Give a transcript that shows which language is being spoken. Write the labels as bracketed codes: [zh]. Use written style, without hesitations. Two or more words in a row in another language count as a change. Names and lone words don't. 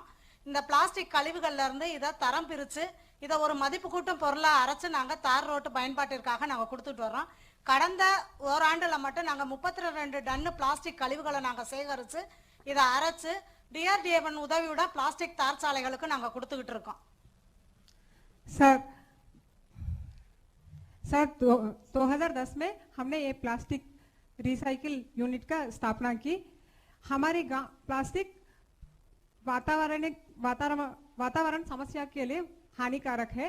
[ta] இந்த பிளாஸ்டிக் கழிவுகள்லேருந்து இதை தரம் பிரித்து இதை ஒரு மதிப்பு கூட்டும் பொருளாக அரைச்சி நாங்கள் தார் ரோட்டு பயன்பாட்டிற்காக நாங்கள் கொடுத்துட்டு வர்றோம். கடந்த ஓராண்டில் மட்டும் நாங்கள் 32 டன்னு பிளாஸ்டிக் கழிவுகளை நாங்கள் சேகரித்து இதை அரைச்சு DRDA உதவியோட பிளாஸ்டிக் தார் சாலைகளுக்கு நாங்கள் கொடுத்துக்கிட்டு இருக்கோம். [hi] सर 2010 में हमने ये [en] plastic recycle unit [hi] का स्थापना की। हमारे गांव प्लास्टिक वातावरण समस्या के लिए हानिकारक है।